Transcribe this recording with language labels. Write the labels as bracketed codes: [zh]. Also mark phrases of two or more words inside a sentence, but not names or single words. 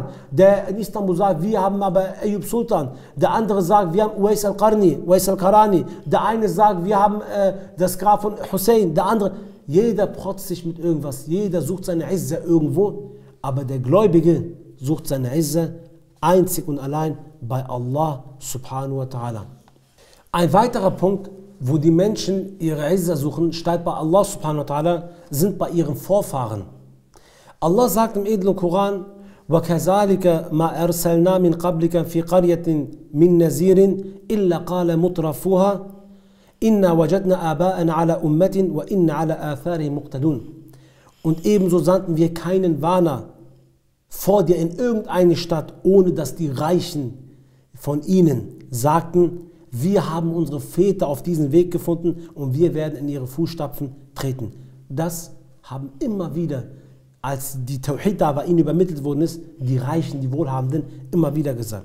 [de] Der in Istanbul sagt, wir haben aber Ayub Sultan, der andere sagt, wir haben Uwais al-Qarani, der eine sagt, wir haben das Grab von Hussein, der andere, jeder protzt sich mit irgendwas, jeder sucht seine Izzah irgendwo, aber der Gläubige sucht seine Izzah einzig und allein bei [ar] الله سبحانه وتعالى. [de] Ein weiterer Punkt, wo die Menschen ihre Izza suchen, statt bei [ar] الله سبحانه وتعالى, [de] sind bei ihren Vorfahren. Allah sagt im edlen Koran: [ar] وَكَذَلِكَ مَا أَرْسَلْنَا مِنْ قَبْلِكَ فِي قَرْيَةٍ مِنْ نَذِيرٍ إِلَّا قَالَ مُتْرَفُوهَا إِنَّا وَجَدْنَا آبَاءَنَا عَلَى أُمَّةٍ وَإِنَّا عَلَى آثَارِهِمْ مُقْتَدُونَ. [de] Und ebenso sandten wir keinen Warner vor dir in irgendeine Stadt, ohne dass die Reichen von ihnen sagten: Wir haben unsere Väter auf diesen Weg gefunden und wir werden in ihre Fußstapfen treten. Das haben immer wieder, als die Tawhid da bei ihnen übermittelt worden ist, die Reichen, die Wohlhabenden immer wieder gesagt.